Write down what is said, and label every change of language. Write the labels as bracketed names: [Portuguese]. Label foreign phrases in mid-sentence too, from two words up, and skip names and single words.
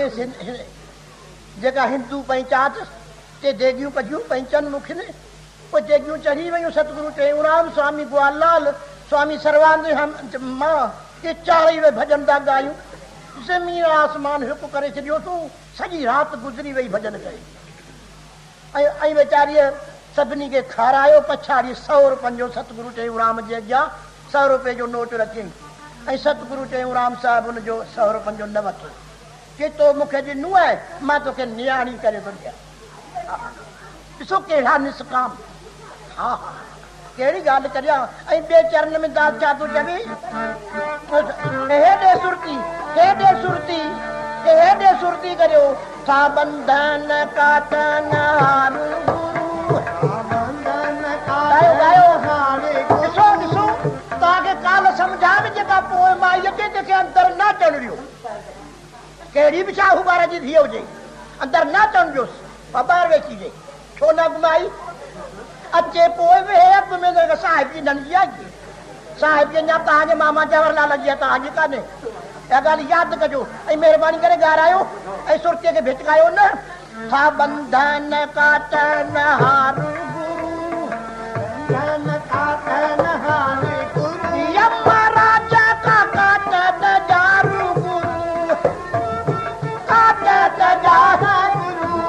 [Sindhi] जेका हिंदू पंचायत ते देगियूं कढियूं पंचनि मुखियुनि पोइ देगियूं चढ़ी वियूं सतगुरु टेऊराम स्वामी ग्वाललाल स्वामी सर्वानंद मां ये चारई वे भॼन था ॻायूं ज़मीन आसमान हिकु करे छॾियो तूं सॼी राति गुज़री वई भॼन कई ऐं वीचारीअ सभिनी खे खारायो पछाड़ी 100 रुपयनि जो सतगुरु टेऊराम जे अॻियां 100 रुपए जो नोट रखियईं ऐं सतगुरु टेऊराम साहिबु हुनजो 100 रुपयनि जो न वठो के तो मूंखे ॾिनो आहे मां तोखे नियाणी करे थो ॾियां ॾिसो कहिड़ा निष्काम हा हा कहिड़ी ॻाल्हि करियां ऐं ॿिए चरण में दास छा थो चवे हेॾे सुरती करियो था बंधन काटन ॾिसो ॾिसो तव्हांखे काल सम्झा में जेका पोइ माईअ खे जेके अंदरि न अचणु ॾियो कहिड़ी बि शाहूकार जी धीअ हुजे अंदरि न अचणु ॾियोसि ॿाहिरि वेची जे छो न घुमाई अचे पोइ बि अॻ में साहिब जी नंढी आहे साहिब जी अञा तव्हांजे मामा जवाहरलाल जी तव्हांजी कान्हे इहा ॻाल्हि यादि कजो ऐं महिरबानी करे ॻाल्हायो ऐं सुरतीअ खे भिटकायो न था बंधन काटन हारू यमराज का काटन जारू गुरु काटन जारू